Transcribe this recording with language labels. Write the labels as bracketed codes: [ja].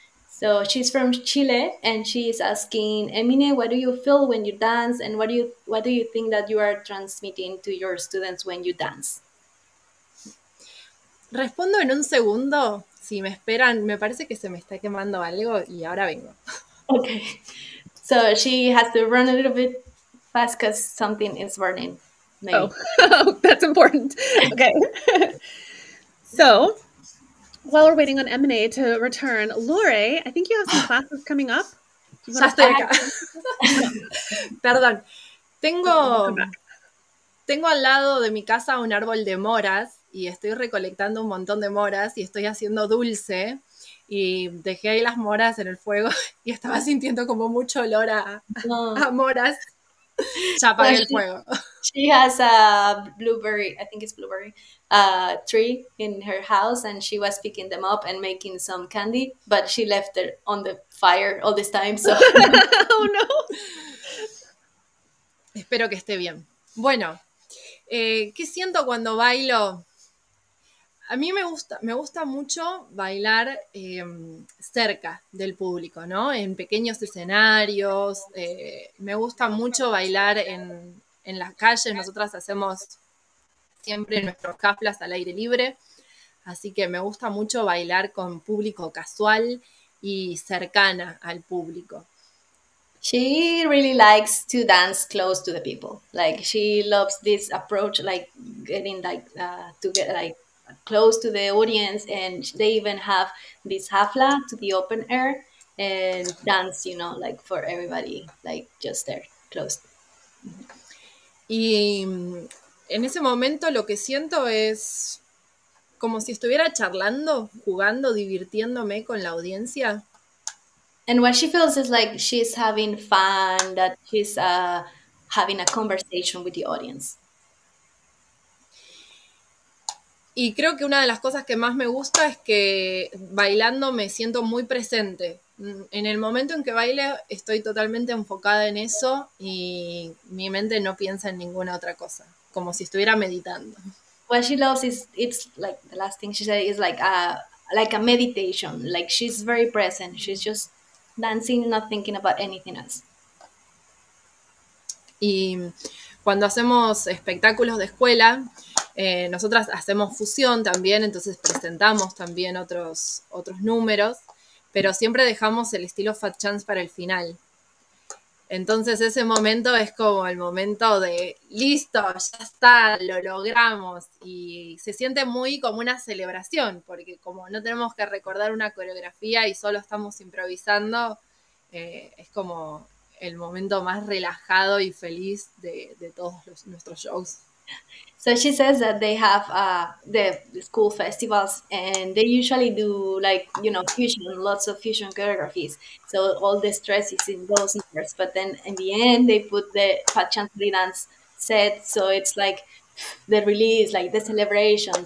[en] So she's from Chile and she's asking, Emine, what do you feel when you dance and what do you think that you are transmitting to your students when you dance? [es] Respondo en un segundo. Si me esperan, me parece que se me está quemando algo y ahora vengo. [en] Okay. So she has to run a little bit fast because something is burning. Maybe. Oh, that's important. Okay. So while we're waiting on Emine to return, Lore, I think you have some classes coming up. [es] Ya estoy acá. Perdón. Tengo al lado de mi casa un árbol de moras y estoy recolectando un montón de moras y estoy haciendo dulce y dejé ahí las moras en el fuego y estaba sintiendo como mucho olor a moras. Ya apagué el fuego. [en] She has a blueberry, I think it's blueberry, tree in her house and she was picking them up and making some candy, but she left it on the fire all this time. So. Oh no. [es] Espero que esté bien. Bueno, ¿qué siento cuando bailo? A mí me gusta mucho bailar cerca del público, ¿no? En pequeños escenarios. Me gusta mucho bailar en las calles. Nosotras hacemos siempre nuestros caflas al aire libre. Así que me gusta mucho bailar con público casual y cercana al público. [en] She really likes to dance close to the people. Like she loves this approach, like getting to get like close to the audience, and they even have this hafla to the open air and dance, like for everybody, like just there, close. [es] Y en ese momento lo que siento es como si estuviera charlando, jugando, divirtiéndome con la audiencia. [en] And what she feels is like she's having fun, that she's having a conversation with the audience. [es] Y creo que una de las cosas que más me gusta es que bailando me siento muy presente. En el momento en que baile estoy totalmente enfocada en eso y mi mente no piensa en ninguna otra cosa, como si estuviera meditando. [en] What she loves is, it's like the last thing she said is like a meditation. Like she's very present. She's just dancing, not thinking about anything else. [es] Y cuando hacemos espectáculos de escuela, nosotras hacemos fusión también, entonces presentamos también otros números, pero siempre dejamos el estilo Fat Chance para el final. Entonces ese momento es como el momento de listo, ya está, lo logramos, y se siente muy como una celebración, porque como no tenemos que recordar una coreografía y solo estamos improvisando, es como el momento más relajado y feliz de todos nuestros shows. [en] So she says that they have the school festivals and they usually do like, fusion, lots of fusion choreographies. So all the stress is in those numbers. But then in the end, they put the Fat Chance dance set. So it's like the release, like the celebration.